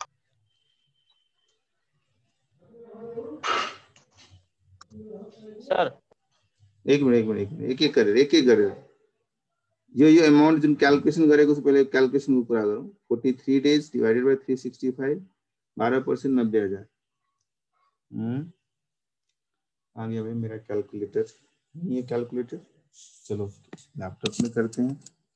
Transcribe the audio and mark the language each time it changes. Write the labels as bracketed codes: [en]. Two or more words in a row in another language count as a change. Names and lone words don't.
[ne] सर एक मिनट एक गरेर यो अमाउन्ट जुन क्याल्कुलेसन गरेको छु पहिले क्याल्कुलेसनको कुरा गरौँ। [en] 43 days divided by 365, 12% 90,000. [hi] आ गया भाई मेरा कैलकुलेटर। ये कैलकुलेटर चलो लैपटॉप में करते हैं।